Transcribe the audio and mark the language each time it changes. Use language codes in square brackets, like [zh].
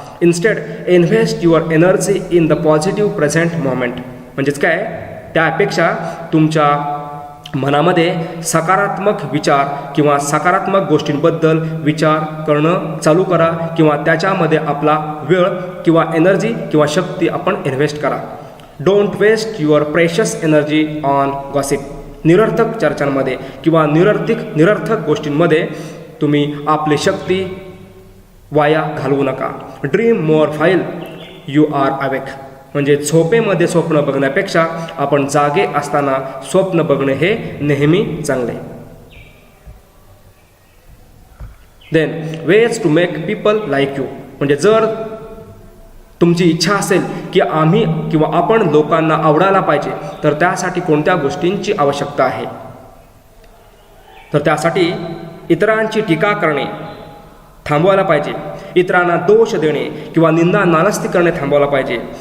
[en] instead invest your energy in the positive present moment, [mr] म्हणजेच काय, त्यापेक्षा तुमच्या मनामध्ये सकारात्मक विचार किंवा सकारात्मक गोष्टींबद्दल विचार करणं चालू करा किंवा त्याच्यामध्ये आपला वेळ किंवा एनर्जी किंवा शक्ती आपण इन्व्हेस्ट करा. [en] Don't waste your precious energy on gossip. [mr] निरर्थक चर्चांमध्ये किंवा निरर्थक गोष्टींमध्ये तुम्ही आपली शक्ती वाया घालवू नका. [en] Dream more while you are awake. [mr] म्हणजे झोपेमध्ये स्वप्न बघण्यापेक्षा आपण जागे असताना स्वप्न बघणे हे नेहमी चांगले. [en] Then ways to make people like you. [mr] म्हणजे जर तुमची इच्छा असेल की आम्ही किंवा आपण लोकांना आवडायला पाहिजे तर त्यासाठी कोणत्या गोष्टींची आवश्यकता आहे. तर त्यासाठी इतरांची टीका करणे थांबवायला पाहिजे. इतरांना दोष देणे किंवा निंदा नालस्ती करणे थांबवायला पाहिजे.